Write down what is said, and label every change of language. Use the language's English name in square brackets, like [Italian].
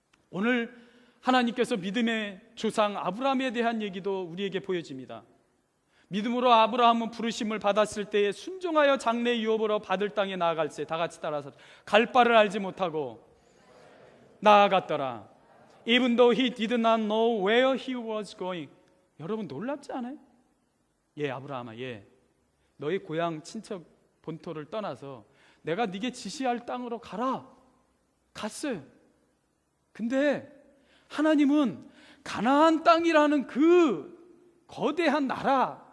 [Korean] 오늘 하나님께서 믿음의 조상 아브라함에 대한 얘기도 우리에게 보여집니다. 믿음으로 아브라함은 부르심을 받았을 때에 순종하여 장래 유업으로 받을 땅에 나아갈세. 다 같이 따라서 갈 바를 알지 못하고 나아갔더라. [English] Even though he did not know where he was going. [Korean] 여러분 놀랍지 않아요? 예, 아브라함아, 예. 너희 고향 친척 본토를 떠나서 내가 네게 지시할 땅으로 가라. 갔어요. 근데 하나님은 가나안 땅이라는 그 거대한 나라,